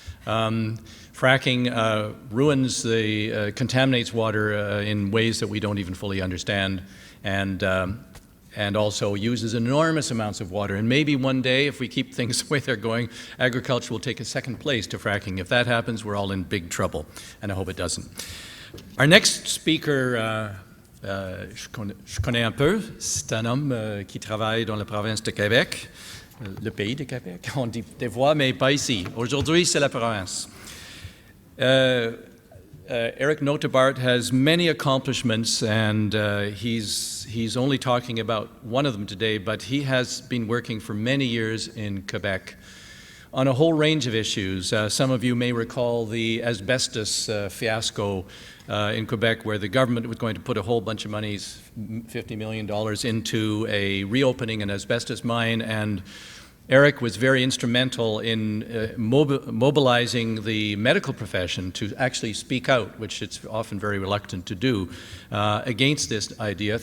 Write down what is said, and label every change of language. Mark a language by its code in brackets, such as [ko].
[en] Fracking ruins contaminates water in ways that we don't even fully understand, and also uses enormous amounts of water. And maybe one day, if we keep things the way they're going, agriculture will take a second place to fracking. If that happens, we're all in big trouble, and I hope it doesn't. Our next speaker, [fr] je connais un peu, c'est un homme qui travaille dans la province de Québec, le pays de Québec. On dit des voix, mais pas ici. Aujourd'hui, c'est la province. [en] Eric Notebaert has many accomplishments, and he's only talking about one of them today, but he has been working for many years in Quebec on a whole range of issues. Some of you may recall the asbestos fiasco in Quebec, where the government was going to put a whole bunch of money, $50 million, into a reopening an asbestos mine, and Eric was very instrumental in mobilizing the medical profession to actually speak out, which it's often very reluctant to do, against this idea.